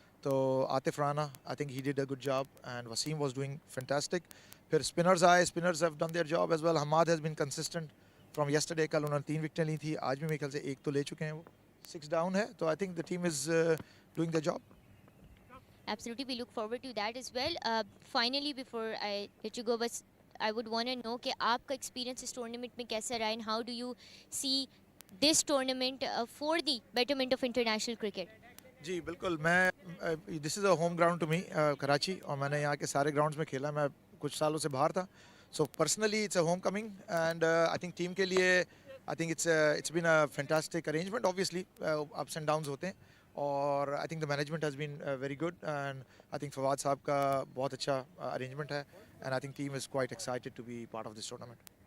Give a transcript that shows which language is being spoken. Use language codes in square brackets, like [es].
[en] तो Atif Rana I think he did a good job and Wasim was doing fantastic. [hi] फिर spinners आए, [en] Spinners have done their job as well. Hammad has been consistent from yesterday. [hi] कल उन्होंने 3 विकेटें ली थी, आज भी मेरे ख्याल से 1 तो ले चुके हैं. वो 6 डाउन है. [en] तो I think the team is doing the job. Absolutely, we look forward to that as well. Finally, before I let you go, but I would want to know [hi] कि आपका experience इस tournament में कैसा रहा, [en] and how do you see this tournament for the betterment of international cricket? [hi] जी बिल्कुल. मैं [en] this is a home ground to me [hi] Karachi और मैंने यहाँ के सारे ग्राउंड्स में खेला. मैं कुछ सालों से बाहर था. [en] So personally, it's a homecoming, and I think [hi] team के लिए [en] I think it's been a fantastic arrangement. Obviously, ups and downs [hi] होते हैं [en] और I think the management has been very good, and I think [hi] Fawad साहब का बहुत अच्छा arrangement है, [en] and I think team is quite excited to be part of this tournament.